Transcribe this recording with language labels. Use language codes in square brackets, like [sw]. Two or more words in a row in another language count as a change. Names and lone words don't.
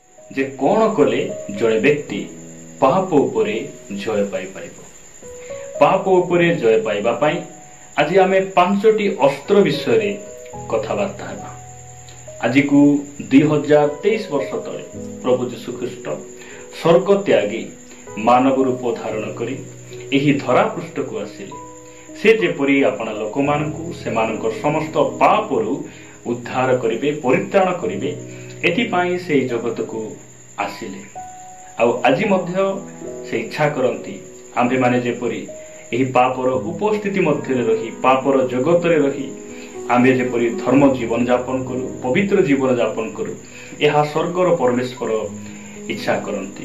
[or] ଯେ କୌଣ କଲେ ଜଣେ ବ୍ୟକ୍ତି ପାପ ଉପରେ ଜୟ ପାଇ ପାରିବ। ପାପ ଉପରେ ଜୟ ପାଇବା ପାଇଁ ଆଜି ଆମେ 5ଟି ଅସ୍ତ୍ର ବିଷୟରେ କଥାବାର୍ତ୍ତା ହେବା। ଆଜିକୁ 2023 ବର୍ଷ ତଳେ ପ୍ରଭୁ ଯୀଶୁ ଖ୍ରୀଷ୍ଟ ସ୍ୱର୍ଗ ତ୍ୟାଗି ମାନବ ରୂପ ଧାରଣ କରି ଏହି ଧରାପୃଷ୍ଠକୁ ଆସିଲେ। ସେ ଯେପରି ଆପଣା ଲୋକମାନଙ୍କୁ ସେମାନଙ୍କର ସମସ୍ତ ପାପରୁ ଉଦ୍ଧାର କରିବେ, ପରିତ୍ରାଣ କରିବେ, ଏଥିପାଇଁ ସେ ଜଗତକୁ ଆସିଲେ। ଆଉ ଆଜି ମଧ୍ୟ ସେ ଇଚ୍ଛା କରନ୍ତି ଆମ୍ଭେମାନେ ଯେପରି ଏହି ପାପର ଉପସ୍ଥିତି ମଧ୍ୟରେ ରହି, ପାପର ଜଗତରେ ରହି ଆମ୍ଭେ ଯେପରି ଧର୍ମ ଜୀବନ ଯାପନ କରୁ, ପବିତ୍ର ଜୀବନ ଯାପନ କରୁ, ଏହା ସ୍ୱର୍ଗର ପରମେଶ୍ୱର ଇଚ୍ଛା କରନ୍ତି।